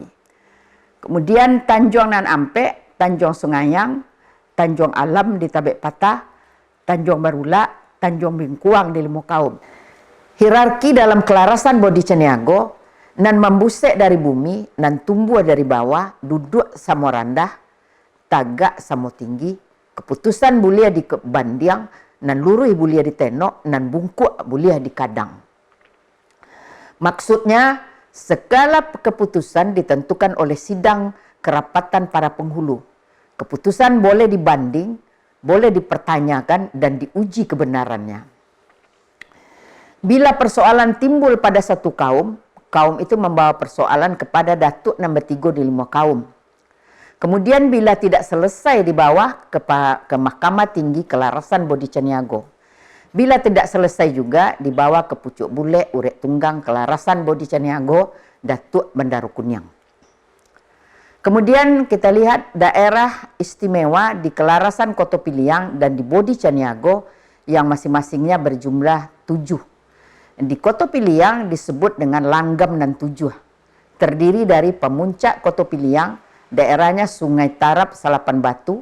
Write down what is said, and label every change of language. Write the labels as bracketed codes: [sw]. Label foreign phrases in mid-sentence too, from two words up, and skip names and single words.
[id] Kemudian Tanjung nan Ampe, Tanjung Sungayang, Tanjung Alam di Tabek Patah, Tanjung Barula, Tanjung Bingkuang di 5 kaum. Hierarki dalam kelarasan [min] bodi caniago nan membusek dari bumi, nan tumbuh dari bawah, duduk samo rendah, tagak samo tinggi, keputusan bulia di bandiang, nan luruh bulia di tenok, nan bungkuk bulia di kadang. [id] Maksudnya, segala keputusan ditentukan oleh sidang kerapatan para penghulu. Keputusan boleh dibanding, boleh dipertanyakan, dan diuji kebenarannya. Bila persoalan timbul pada satu kaum, kaum itu membawa persoalan kepada datuk nombor 3 di 5 kaum. Kemudian bila tidak selesai dibawa ke Mahkamah Tinggi Kelarasan Bodi Caniago. Bila tidak selesai juga dibawa ke Pucuk Bule, Urek Tunggang, Kelarasan Bodi Caniago, Datuk Bendaru Kuniang. Kemudian kita lihat daerah istimewa di Kelarasan Koto Piliang dan di Bodi Caniago yang masing-masingnya berjumlah 7. Di Koto Piliang disebut dengan Langgam nan 7. Terdiri dari pemuncak Koto Piliang, daerahnya Sungai Tarap Salapan Batu.